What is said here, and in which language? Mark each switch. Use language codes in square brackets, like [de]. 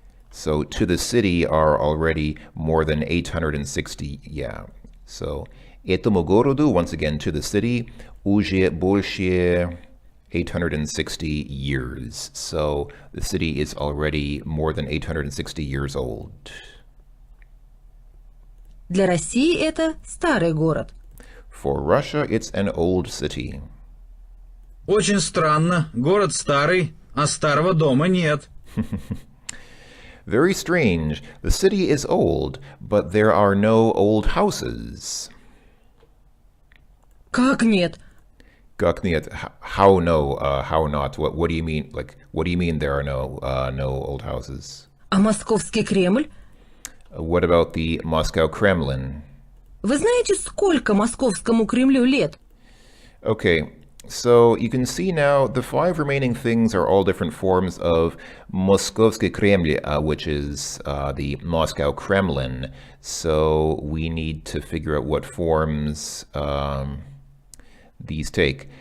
[en] So, to the city are already more than 860. Yeah. So, [ru] этому городу, [en] once again, to the city, [ru] уже больше [en] 860 years. So, the city is already more than 860 years old. [ru] Для России это старый город. [en] For Russia, it's an old city. [ru] Очень странно. Город старый, а старого дома нет. [en] Very strange. The city is old, but there are no old houses. [ru] Как нет? Как нет? [en] How no? How not? What do you mean? Like, what do you mean there are no old houses? [ru] А Московский Кремль? [en] What about the Moscow Kremlin? [ru] Вы знаете, сколько Московскому Кремлю лет? [en] Okay, so you can see now the 5 remaining things are all different forms of Moskovsky Kreml, which is the Moscow Kremlin. So we need to figure out what forms these take.